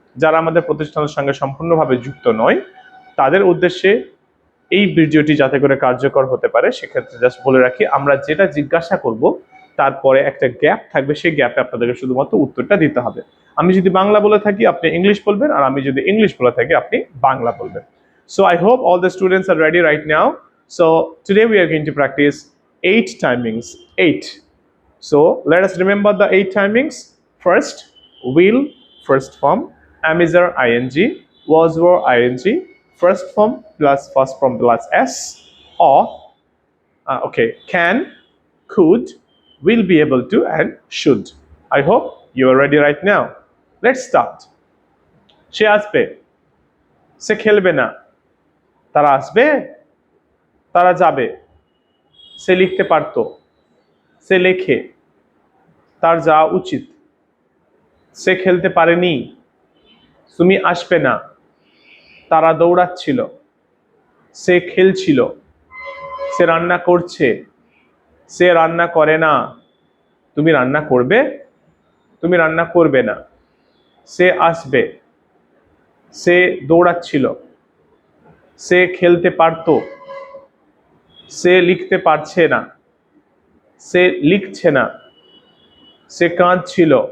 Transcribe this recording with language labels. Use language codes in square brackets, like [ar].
[bn] যারা আমাদের প্রতিষ্ঠানের সঙ্গে সম্পূর্ণভাবে যুক্ত নয় তাদের উদ্দেশ্যে এই ভিডিওটি যাতে করে কার্যকর হতে পারে সেক্ষেত্রে জাস্ট বলে রাখি আমরা যেটা জিজ্ঞাসা করব তারপরে একটা গ্যাপ থাকবে, সেই গ্যাপে আপনাদেরকে শুধুমাত্র উত্তরটা দিতে হবে। আমি যদি বাংলা বলে থাকি আপনি ইংলিশ বলবেন, আর আমি যদি ইংলিশ বলে থাকি আপনি বাংলা বলবেন। [en] So I hope all the students are ready right now. So today we are going to practice 8 timings. 8. So let us remember the 8 timings. First, will, first form, am is our ing, was were ing, first form plus first form plus s, or can, could, will be able to, and should. I hope you are ready right now. Let's start. [bn] সে আসবে, সে খেলবে না, তারা আসবে, তারা যাবে, সে লিখতে পারতো, সে লেখে, তার যাওয়া উচিত, সে খেলতে পারেনি, তুমি আসবে না, তারা দৌড়াচ্ছিল, সে খেলছিল, সে রান্না করছে, সে রান্না করে না, তুমি রান্না করবে, তুমি রান্না করবে না, সে আসবে, সে দৌড়াচ্ছিল, সে খেলতে পারতো, সে লিখতে পারছে না, সে লিখছে না, সে কাঁদছিল,